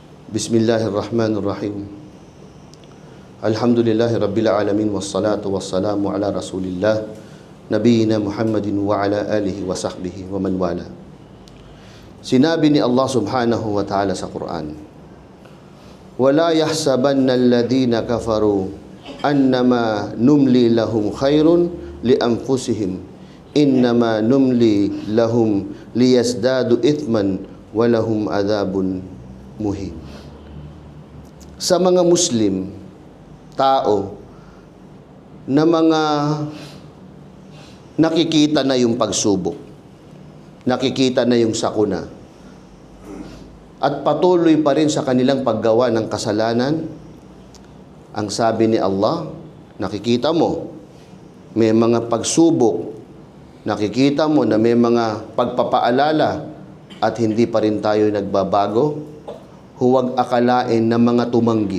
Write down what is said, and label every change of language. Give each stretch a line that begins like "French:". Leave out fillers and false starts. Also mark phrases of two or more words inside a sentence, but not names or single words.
Arabic: بسم الله الرحمن الرحيم. الحمد لله رب العالمين. والصلاة والسلام على رسول الله نبينا محمد وعلى آله وصحبه ومن والى.
Filipino: Sinabi ni Allah
Arabic: سبحانه وتعالى
Filipino: sa Quran,
Arabic: "ولا يحسبن الذين كفروا أنما نملي لهم خير لأنفسهم إنما نملي لهم ليزدادوا إثما ولهم عذاب مهين."
Filipino: Sa mga Muslim, tao na mga nakikita na yung pagsubok, nakikita na yung sakuna, at patuloy pa rin sa kanilang paggawa ng kasalanan, ang sabi ni Allah, nakikita mo, may mga pagsubok, nakikita mo na may mga pagpapaalala at hindi pa rin tayo nagbabago, huwag akalain na mga tumanggi.